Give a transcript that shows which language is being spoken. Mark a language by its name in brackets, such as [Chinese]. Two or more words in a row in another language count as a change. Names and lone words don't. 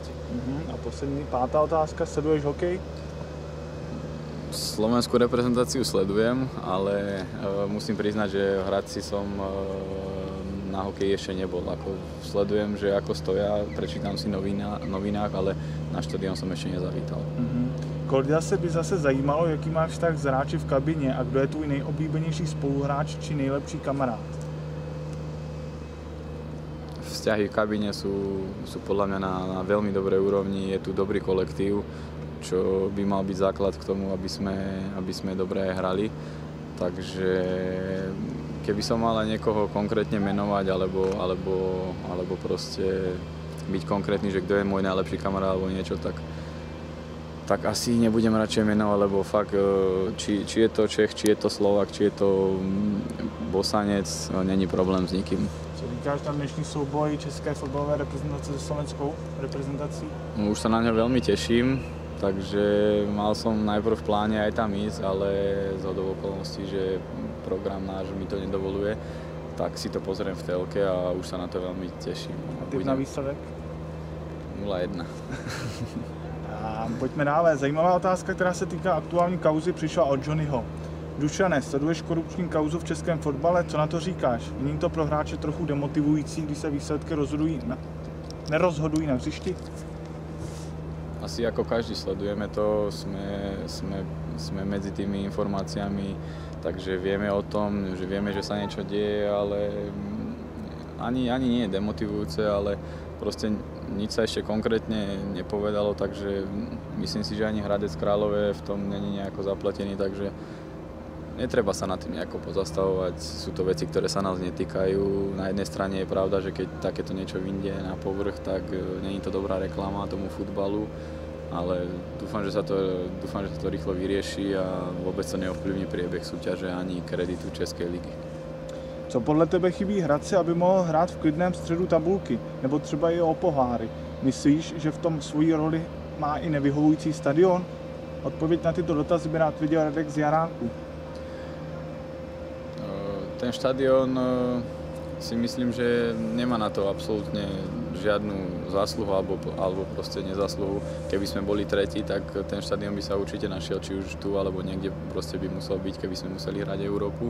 [Czech] A poslední, 5. otázka, sleduješ hokej? [Slovak] Slovenskú reprezentáciu sledujem, ale musím priznať, že v Hradci som na hokeji ešte nebol. Sledujem, že ako stoja, prečítam si novinách, ale na štadión som ešte nezavítal. [Czech] Kolda se by zase zajímalo, jaký máš vztah s hráči v kabině a kdo je tvůj nejoblíbenější spoluhráč či nejlepší kamarád? [Slovak] Vzťahy v kabíne sú podľa mňa na veľmi dobrej úrovni, je tu dobrý kolektív, čo by mal byť základ k tomu, aby sme dobre hrali. Takže keby som mal aj niekoho konkrétne menovať alebo proste byť konkrétny, že kto je môj najlepší kamarát alebo niečo, tak asi nebudem radšej menovať, lebo fakt, či je to Čech, či je to Slovák, či je to Bosanec, není problém s nikým. [Czech] Co říkáš na dnešní souboj české fotbalové reprezentace se slovenskou reprezentací? [Slovak] Už sa na ňo veľmi teším, takže mal som najprv v pláne aj tam ísť, ale zhodou okolností, že program náš mi to nedovoluje, tak si to pozriem v telke a už sa na to veľmi teším. [Czech] A typ na výsledek? 0-1. A pojďme dále. Zajímavá otázka, která se týká aktuální kauzy, přišla od Johnnyho. Dušane, sleduješ korupční kauzu v českém fotbale, co na to říkáš? Není to pro hráče trochu demotivující, když se výsledky nerozhodují na hřišti? [Slovak] Asi ako každý sledujeme to, sme medzi tými informáciami, takže vieme o tom, že vieme, že sa niečo deje, ale ani nie je demotivujúce, ale proste nič sa ešte konkrétne nepovedalo, takže myslím si, že ani Hradec Králové v tom není nejako zapletený, takže netreba sa nad tým nejako pozastavovať. Sú to veci, ktoré sa nás netýkajú. Na jednej strane je pravda, že keď takéto niečo vyjde na povrch, tak není to dobrá reklama tomu futbalu, ale dúfam, že sa to rýchlo vyrieši a vôbec to neovplyvní priebeh súťaže ani kreditu Českej ligy. [Czech] Co podle tebe chybí Hradci, aby mohl hrát v klidném středu tabulky, nebo třeba i o poháry? Myslíš, že v tom svoji roli má i nevyhovující stadion? Odpověď na tyto dotazy by rád viděl Radek z Jaráku. [Slovak] Ten štadión si myslím, že nemá na to absolútne žiadnu zásluhu alebo proste nezásluhu. Keby sme boli tretí, tak ten štadión by sa určite našiel, či už tu alebo niekde proste by musel byť, keby sme museli hrať Európu.